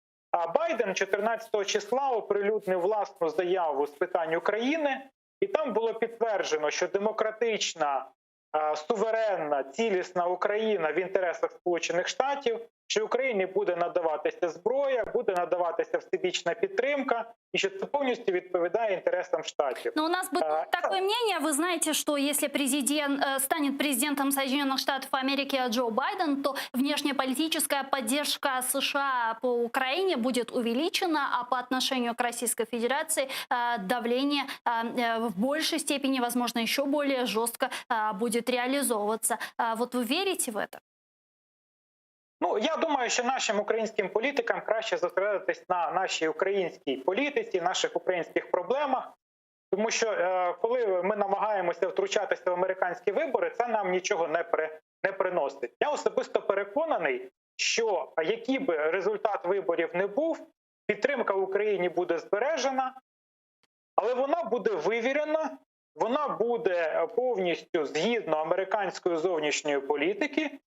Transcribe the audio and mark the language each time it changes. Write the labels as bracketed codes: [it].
[uk] А Байден 14 числа оприлюднив власну заяву з питань України, і там було підтверджено, що демократична, суверенна, цілісна Україна в інтересах Сполучених Штатів, що Україні буде надаватися зброя, буде надаватися всебічна підтримка, і що це повністю відповідає інтересам Штатів. [ru] Но у нас было такое мнение, вы знаете, что если президент станет президентом Соединенных Штатов Америки Джо Байден, то внешнеполитическая поддержка США по Украине будет увеличена, а по отношению к Российской Федерации давление в большей степени, возможно, еще более жестко будет реализовываться. Вот вы верите в это? [uk] Ну, я думаю, що нашим українським політикам краще зосередитись на нашій українській політиці, наших українських проблемах, тому що коли ми намагаємося втручатися в американські вибори, це нам нічого не приносить. Я особисто переконаний, що який би результат виборів не був, підтримка в Україні буде збережена, але вона буде вивірена, вона буде повністю згідно американської зовнішньої політики.